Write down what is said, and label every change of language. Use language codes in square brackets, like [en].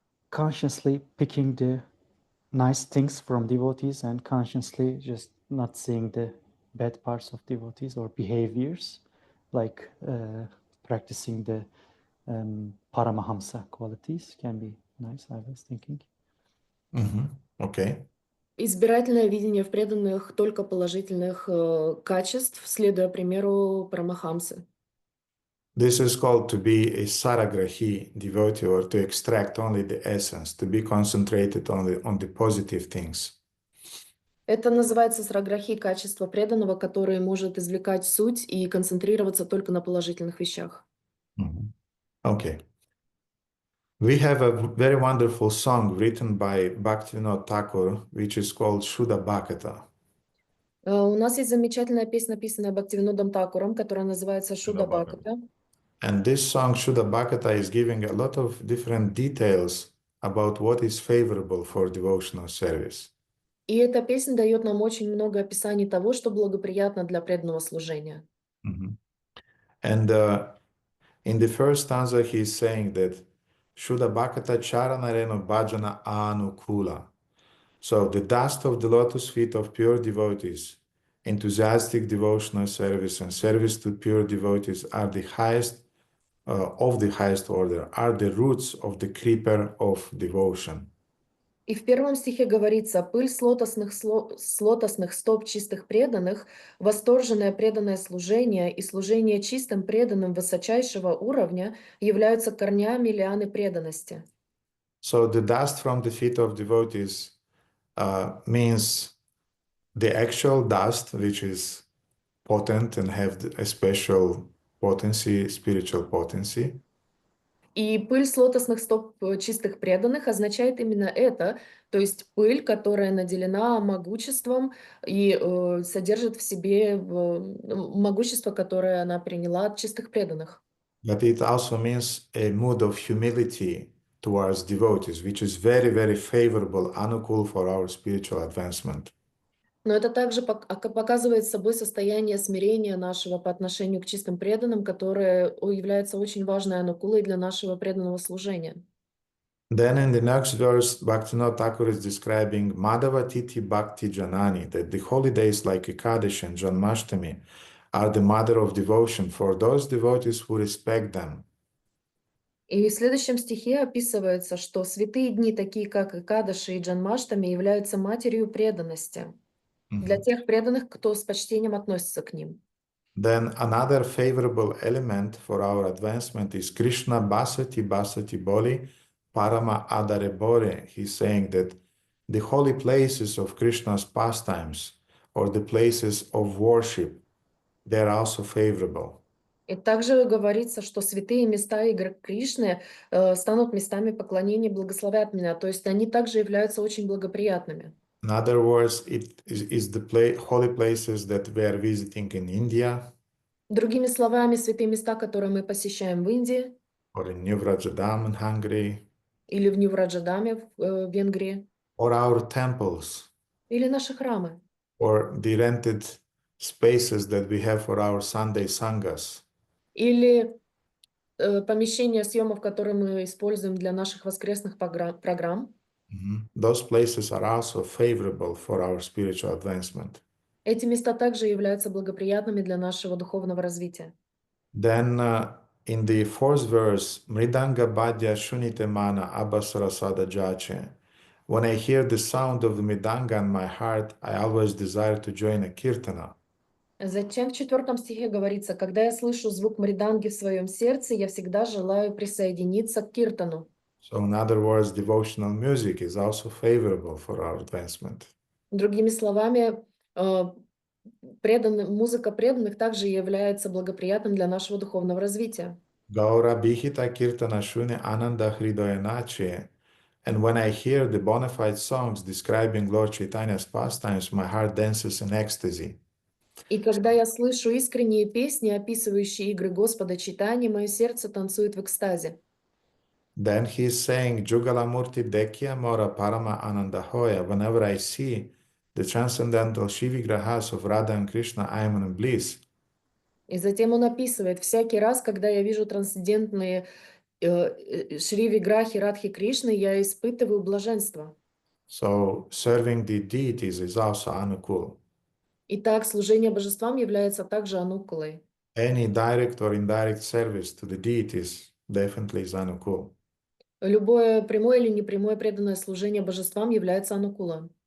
[en] consciously picking the nice things from devotees and consciously just not seeing the bad parts of devotees or behaviors, like practicing the Paramahamsa qualities can be nice, I was thinking. Okay. [ru] Избирательное видение в преданных только положительных качеств, следуя примеру Парамахамсы. [en] This is called to be a saragrahi devotee, or to extract only the essence, to be concentrated only on the positive things. [ru] Это называется сраграхи, качество преданного, которое может извлекать суть и концентрироваться только на положительных вещах. [en] Okay. We have a very wonderful song written by Bhaktivinoda Thakur, which is called Shuddha Bhakata. [ru] У нас есть замечательная песня, написанная Бхактивинодом Такуром, которая называется Шуда Бхаката. [en] And this song, Shuddha Bhakata, is giving a lot of different details about what is favorable for devotional service. [ru] И эта песня дает нам очень много описаний того, что благоприятно для преданного служения. [en] And in the first stanza, he is saying that [bn] Shuddha Bhakata Charanareno Bhajana Anukula. [en] So the dust of the lotus feet of pure devotees, enthusiastic devotional service and service to pure devotees are the highest of the highest order, are the roots of the creeper of devotion. [ru] И в первом стихе говорится: «Пыль с лотосных стоп чистых преданных, восторженное преданное служение и служение чистым преданным высочайшего уровня являются корнями лианы преданности». [en] So the dust from the feet of devotees means the actual dust, which is potent and have a special potency, spiritual potency. [ru] И пыль с лотосных стоп чистых преданных означает именно это, то есть пыль, которая наделена могуществом и содержит в себе могущество, которое она приняла от чистых преданных. [en] But it also means a mood of humility towards devotees, which is very, very favorable, anukul for our spiritual advancement. [ru] Но это также показывает собой состояние смирения нашего по отношению к чистым преданным, которое является очень важной анукулой для нашего преданного служения. [en] Then in the next verse, Bhaktivinoda Thakur is describing [bn] Madhava Tithi Bhakti Janani, [en] that the holidays like Ekadashi and Janmashtami are the mother of devotion for those devotees who respect them. [ru] И в следующем стихе описывается, что святые дни, такие как Экадаши и Джанмаштами, являются матерью преданности для тех преданных, кто с почтением относится к ним. [en] Then another favorable element for our advancement is [bn] Krishna Basati Basati Boli Parama Adare Bore. [en] He's saying that the holy places of Krishna's pastimes or the places of worship, they are also favorable. [ru] И также говорится, что святые места игр Кришны станут местами поклонения, благословят меня, то есть они также являются очень благоприятными. [en] In other words, it is the holy places that we are visiting in India. [ru] Другими словами, святые места, которые мы посещаем в Индии, [en] or in New Vrajadam in Hungary, [ru] или в Нью-Враджадаме в Венгрии, [en] or our temples, [ru] или наши храмы, [en] or the rented spaces that we have for our Sunday sanghas. [ru] или помещения съемов, которые мы используем для наших воскресных программ. [en] Those places are also favorable for our spiritual advancement. [ru] Эти места также являются благоприятными для нашего духовного развития. [en] Then in the fourth verse, [bn] Mridanga Badya Shunite Mana Abasarasada Jache. [en] When I hear the sound of the Mridanga in my heart, I always desire to join a kirtana. [ru] Затем в 4 стихе говорится: «Когда я слышу звук мриданги в своем сердце, я всегда желаю присоединиться к киртану». [en] So in other words, devotional music is also favorable for our advancement. [ru] Другими словами, музыка преданных также является благоприятным для нашего духовного развития. [bn] Gaura Bihita Kirtana Shune Ananda Hridayanache. [en] And when I hear the bona fide songs describing Lord Chaitanya's pastimes, my heart dances in ecstasy. [ru] И когда я слышу искренние песни, описывающие игры Господа Чайтаньи, мое сердце танцует в экстазе. [en] Then he is saying, [bn] Jugalamurti Dekya Mora Parama Ananda Hoya. [en] Whenever I see the transcendental Shivigrahas of Radha and Krishna, I am in bliss. [ru] И затем он описывает: всякий раз, когда я вижу трансцендентные Шри Виграхи Радхи Кришны я испытываю блаженство. [en] So serving the deities is also anukul. [ru] Итак, служение божествам является также анукулой. [en] Any direct or indirect service to the deities definitely is anukul. [ru] Любое прямое или непрямое преданное служение божествам является анукулом.